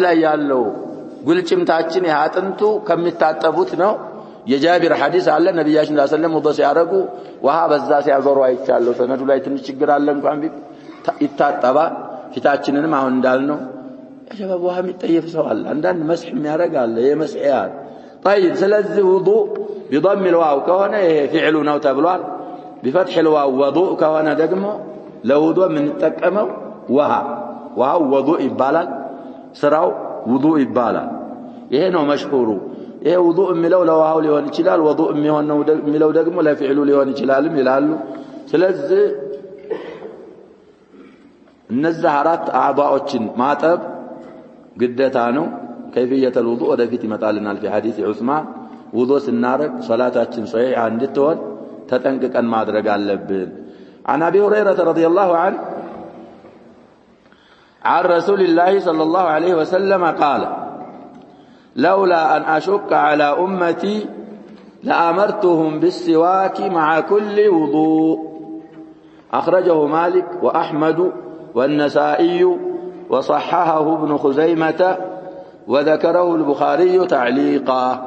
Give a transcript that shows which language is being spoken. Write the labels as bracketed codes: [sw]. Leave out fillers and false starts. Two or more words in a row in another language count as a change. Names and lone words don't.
[am] ላይ ያለው ጉልጭምታችን ያጥንቱ ከሚታጠቡት ነው። የጃቢር ሐዲስ አለ ነብያችን [ar] صلى الله عليه وسلم [am] ውዱእ ሲያረጉ ውሃ በዛ ሲያዞሩ አይቻለሁ። ሰነዱ ላይ ትንሽ ችግር አለ እንኳን ይታጠባል። ፊታችንንም አሁን እንዳልነው ሸባብ ውሃ የሚጠየፍ ሰው አለ። አንዳንድ መስህ የሚያረግ አለ የመስህያት طيب ስለዚህ ውዱእ [ar] بضم الواو [am] ከሆነ ይሄ ፊዕሉ ነው ተብሏል። [ar] بفتح الواو وضوء [am] ከሆነ ደግሞ ለውዱእ ምን ተጠቀመው ውሃው ውዱእ ይባላል። ስራው ውዱእ ይባላል። ይሄ ነው መሽሁሩ። ይሄ ውዱእ የሚለው ለውሃው ሊሆን ይችላል። ውዱእ የሚለው ደግሞ ለፊዕሉ ሊሆን ይችላልም ይላሉ። ስለዚህ እነዚህ አራት አዕضاءዎችን ማጠብ ግዴታ ነው። [ar] كيفية الوضوء [am] ወደፊት ይመጣልናል [ar] في حديث عثمان [am] ውዱእ ስናረግ ሶላታችን ሶሒህ እንድትሆን ተጠንቅቀን ማድረግ አለብን። [ar] عن أبي هريرة رضي الله عنه عن رسول الله صلى الله عليه وسلم قال لولا أن أشق على أمتي لأمرتهم بالسواك مع كل وضوء أخرجه مالك وأحمد والنسائي وصححه ابن خزيمة وذكره البخاري تعليقا.